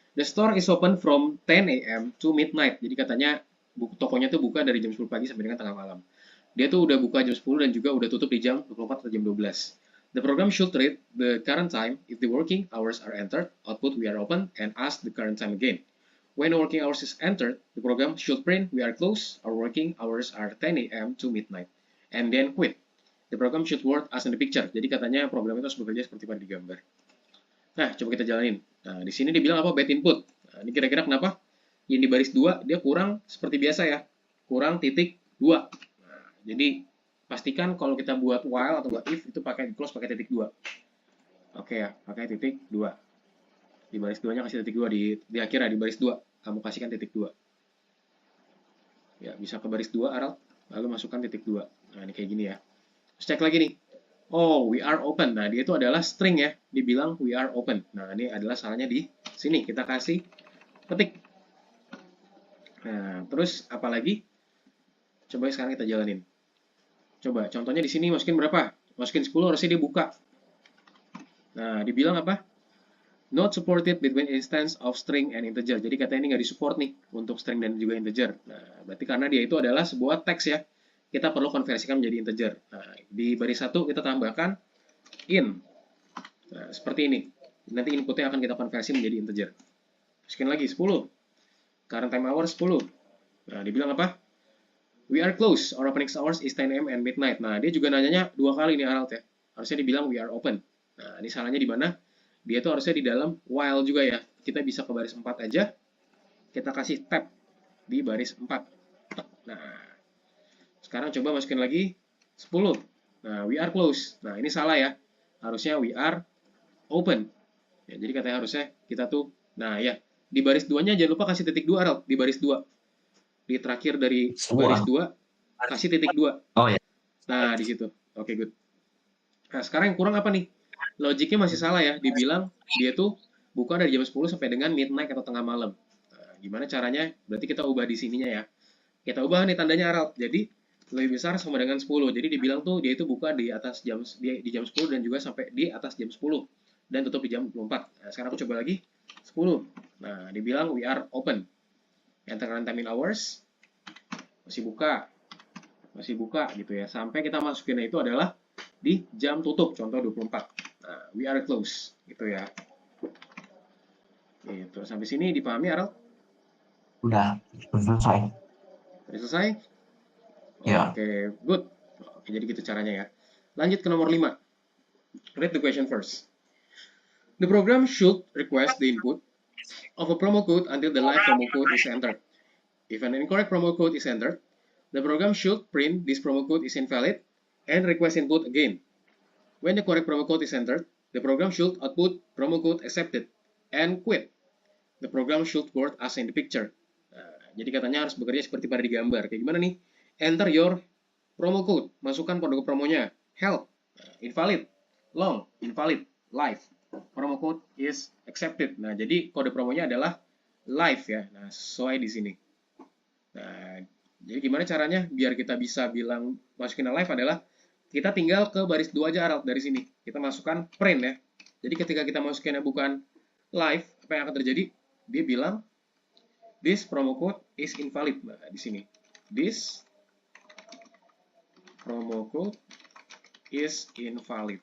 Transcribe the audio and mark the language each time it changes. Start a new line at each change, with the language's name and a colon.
English: The store is open from 10 a.m. to midnight.
Indonesian: Jadi katanya tokonya tuh buka dari jam 10 pagi sampai dengan tengah malam. Dia tuh udah buka jam 10 dan juga udah tutup di jam 24 atau jam 12.
English: The program should read the current time if the working hours are entered, output we are open, and ask the current time again. When working hours is entered, the program should print we are closed, our working hours are 10 a.m. to midnight, and then quit. The program should work as in the picture.
Indonesian: Jadi katanya program itu harus bekerja seperti pada di gambar. Nah, coba kita jalanin. Nah, di sini dibilang apa? Bad input. Nah, ini kira-kira kenapa? Yang di baris 2 dia kurang seperti biasa ya. Kurang titik 2. Nah, jadi pastikan kalau kita buat while atau if itu pakai close pakai titik 2. Oke ya, pakai titik 2. Di baris 2-nya kasih titik 2 di akhir ya, di baris 2 kamu kasihkan titik 2. Ya, bisa ke baris 2 Aral, lalu masukkan titik 2. Nah, ini kayak gini ya. Terus cek lagi nih.
English: Oh, we are open.
Indonesian: Nah, dia itu adalah string ya. Dibilang
English: we are open.
Indonesian: Nah, ini adalah salahnya di sini. Kita kasih ketik. Nah, terus apa lagi? Coba sekarang kita jalanin. Coba, contohnya di sini masukin berapa? Masukin 10, harusnya dia buka. Nah, dibilang apa?
English: Not supported between instance of string and integer.
Indonesian: Jadi katanya ini nggak disupport nih untuk string dan juga integer. Nah, berarti karena dia itu adalah sebuah teks ya. Kita perlu konversikan menjadi integer. Nah, di baris 1 kita tambahkan in. Nah, seperti ini. Nanti inputnya akan kita konversi menjadi integer. Masukin lagi 10.
English: Current time hour 10.
Indonesian: Nah, dibilang apa?
English: We are closed. Our opening hours is 10 AM and midnight.
Indonesian: Nah, dia juga nanyanya 2 kali nih Aralt ya. Harusnya dibilang
English: we are open.
Indonesian: Nah, ini salahnya di mana? Dia tuh harusnya di dalam while juga ya. Kita bisa ke baris 4 aja. Kita kasih tab di baris 4. Nah, sekarang coba masukin lagi 10. Nah, we are closed. Nah, ini salah ya. Harusnya
English: we are open.
Indonesian: Ya, jadi katanya harusnya kita tuh, nah ya, di baris 2-nya jangan lupa kasih titik 2, Aralt. Di baris 2. Di terakhir dari baris 2, kasih titik 2. Oh ya. Nah, di situ. Oke, good. Nah, sekarang yang kurang apa nih? Logiknya masih salah ya. Dibilang dia tuh buka dari jam 10 sampai dengan midnight atau tengah malam. Nah, gimana caranya? Berarti kita ubah di sininya ya. Kita ubah nih tandanya Aralt. Jadi lebih besar sama dengan 10. Jadi dibilang tuh dia itu buka di atas jam di jam 10 dan juga sampai di atas jam 10 dan tutup di jam 24. Nah, sekarang aku coba lagi 10. Nah, dibilang
English: we are open. Enter current time in hours.
Indonesian: Masih buka gitu ya. Sampai kita masukinnya itu adalah di jam tutup, contoh 24. Nah,
English: we are close
Indonesian: gitu ya. Gitu. Sampai sini dipahami Aralt? Udah selesai. Sudah selesai? Ya. Oke, good. Oke, jadi gitu caranya ya. Lanjut ke nomor 5.
English: Read the question first. The program should request the input of a promo code until the live promo code is entered. If an incorrect promo code is entered, the program should print this promo code is invalid and request input again. When the correct promo code is entered, the program should output promo code accepted and quit. The program should work as in the picture.
Indonesian: Nah, jadi katanya harus bekerja seperti pada di gambar. Kayak gimana nih?
English: Enter your promo code.
Indonesian: Masukkan kode promonya. Help. Invalid. Long. Invalid. Live.
English: Promo code is accepted.
Indonesian: Nah, jadi kode promonya adalah live ya. Nah, sesuai di sini. Nah, jadi gimana caranya biar kita bisa bilang masukin live adalah kita tinggal ke baris 2 aja Aralt dari sini. Kita masukkan print ya. Jadi ketika kita masukinnya bukan live, apa yang akan terjadi? Dia bilang
English: this promo code is invalid.
Indonesian: Nah, di sini.
English: This promo code is invalid.